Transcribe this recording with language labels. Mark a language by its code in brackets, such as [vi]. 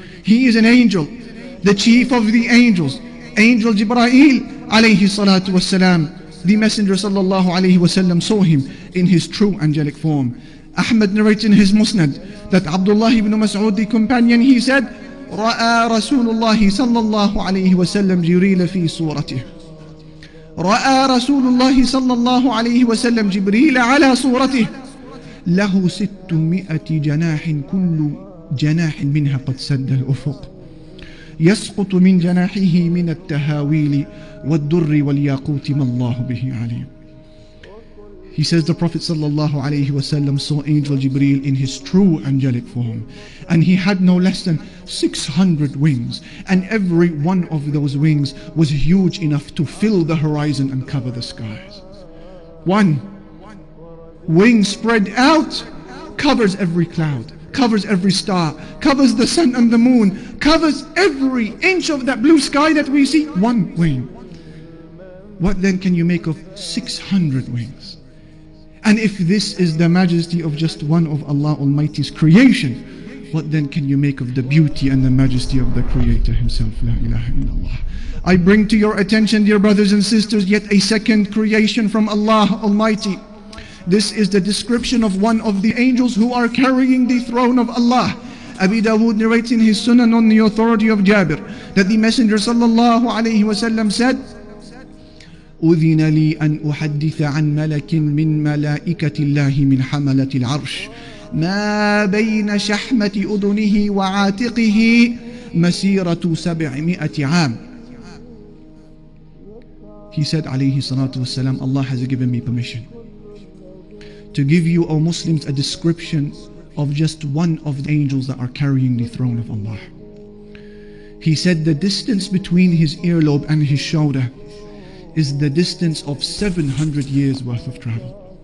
[en] He is an angel, the chief of the angels, Angel Jibreel alayhi salatu wassalam. The Messenger sallallahu alayhi wasallam saw him in his true angelic form. Ahmad narrates in his Musnad that Abdullah ibn Mas'ud, the companion, he said, [ar] رأى رسول الله صلى الله عليه وسلم جبريل في صورته. رأى رسول الله صلى الله عليه وسلم جبريل على صورته له 600 جناح كل جناح منها قد سد الأفق يسقط من جناحه من التهاويل والدر والياقوت ما الله به عليم. [en] He says the Prophet ﷺ saw Angel Jibreel in his true angelic form, and he had no less than 600 wings, and every one of those wings was huge enough to fill the horizon and cover the skies. One wing spread out covers every cloud, covers every star, covers the sun and the moon, covers every inch of that blue sky that we see. One wing. What then can you make of 600 wings? And if this is the majesty of just one of Allah Almighty's creation, what then can you make of the beauty and the majesty of the Creator Himself? La ilaha illallah. I bring to your attention, dear brothers and sisters, yet a second creation from Allah Almighty. This is the description of one of the angels who are carrying the throne of Allah. Abu Dawood narrates in his Sunan on the authority of Jabir that the Messenger sallallahu alayhi wasallam said, [ar] أذن لي أن أحدث عن ملك من ملائكة الله من حملة العرش ما بين شحمة أذنه وعاتقه مسيرة 700 عام. [en] He said alayhi salatu wasalam, Allah has given me permission to give you, O Muslims, a description of just one of the angels that are carrying the throne of Allah. He said the distance between his earlobe and his shoulder is the distance of 700 years worth of travel.